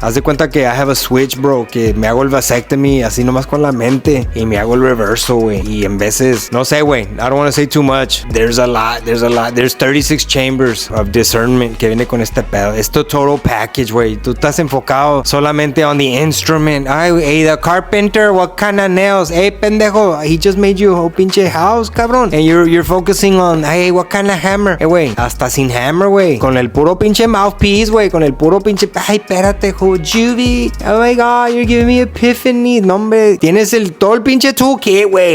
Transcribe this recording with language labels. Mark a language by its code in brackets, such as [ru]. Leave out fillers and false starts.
[es] Haz de cuenta que [en] I have a switch, bro, [es] que me hago el vasectomy así nomás con la mente y me hago el reverso, güey. Y en veces, no sé, güey, [en] I don't want to say too much. There's a lot. There's 36 chambers of discernment [es] que viene con este pedo. Es tu [en] total package, [es] güey. Tú estás enfocado solamente [en] on the instrument. Ay, hey, the carpenter, what kind of nails? Hey, pendejo, he just made you a whole pinche house, cabrón. And you're focusing on, hey, what kind of hammer? Hey, güey, [es] hasta sin [en] hammer, güey. [es] Con el puro pinche mouthpiece, güey. Con el puro pinche, ay, espérate, Juvie. [en] Oh my God, you're giving me epiphanies. [es] No, hombre, tienes todo el pinche toolkit, güey.